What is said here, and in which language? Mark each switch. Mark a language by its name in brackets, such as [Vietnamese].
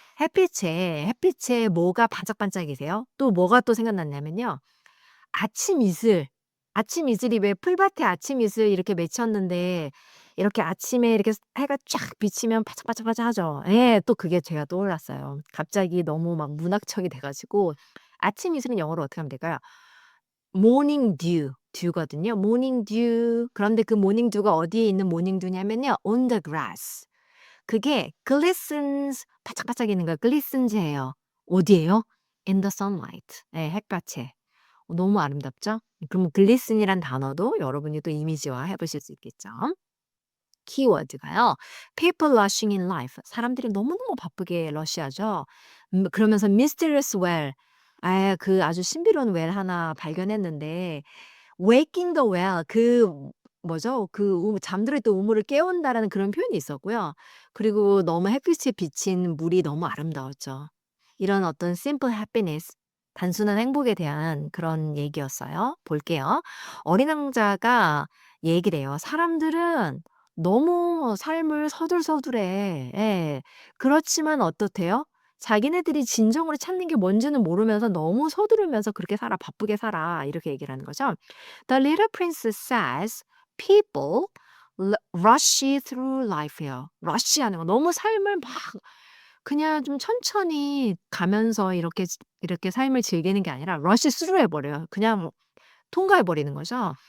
[Korean] 햇빛에 뭐가 반짝반짝이세요? 또 뭐가 또 생각났냐면요. 아침 이슬. 아침 이슬이 왜 풀밭에 아침 이슬 이렇게 맺혔는데 이렇게 아침에 이렇게 해가 쫙 비치면 바짝바짝바짝하죠. 예. 또 그게 제가 떠올랐어요. 갑자기 너무 막 문학적이 돼 가지고 아침 이슬은 영어로 어떻게 하면 될까요? [English] morning dew, dew거든요. morning dew. [Korean] 그런데 그 morning dew가 어디에 있는 morning dew냐면요. [English] on the grass. [Korean] 그게 glistens 반짝반짝이는 거예요. glistens예요. 어디에요? [English] in the sunlight. [Korean] 예, 햇볕에. 너무 아름답죠? 그럼 글리슨이란 단어도 여러분이 또 이미지화해 보실 수 있겠죠. [English] 키워드가요. people rushing in life. [Korean] 사람들이 너무너무 바쁘게 러시하죠. [English] 그러면서 mysterious well. [Korean] 그 아주 신비로운 well 하나 발견했는데 [English] waking the well [Korean] 그 뭐죠? 그 잠들어 있던 우물을 깨운다라는 그런 표현이 있었고요. 그리고 너무 햇빛에 비친 물이 너무 아름다웠죠. 이런 어떤 simple happiness 단순한 행복에 대한 그런 얘기였어요. 볼게요. 어린 왕자가 얘기를 해요. 사람들은 너무 삶을 서둘서둘해. 예. 그렇지만 어떻대요? 자기네들이 진정으로 찾는 게 뭔지는 모르면서 너무 서두르면서 그렇게 살아. 바쁘게 살아. 이렇게 얘기를 하는 거죠. [English] The little princess says people rush through life요. [Korean] rush하는 거. 너무 삶을 막 그냥 좀 천천히 가면서 이렇게 삶을 즐기는 게 아니라 rush through 해 버려요. 그냥 통과해 버리는 거죠.